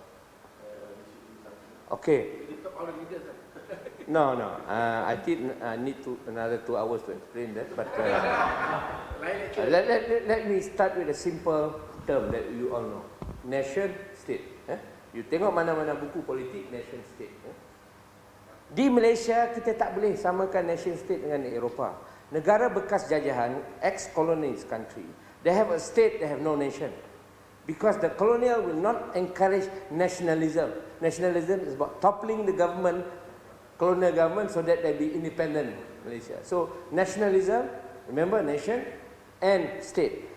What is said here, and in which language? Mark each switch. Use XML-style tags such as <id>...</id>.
<en>We should do something. Okay. We talk all the leaders. No. I think I need to another 2 hours to explain that. But let me start with a simple term that you all know: nation state.</en> <ms>You tengok mana-mana buku politik nation state. Di Malaysia kita tak boleh samakan nation state dengan Eropah. Negara bekas jajahan,</ms> <en>ex-colonies country, they have a state, they have no nation. Because the colonial will not encourage nationalism. Nationalism is about toppling the government, colonial government, so that they be independent Malaysia. So nationalism, remember, nation and state.</en>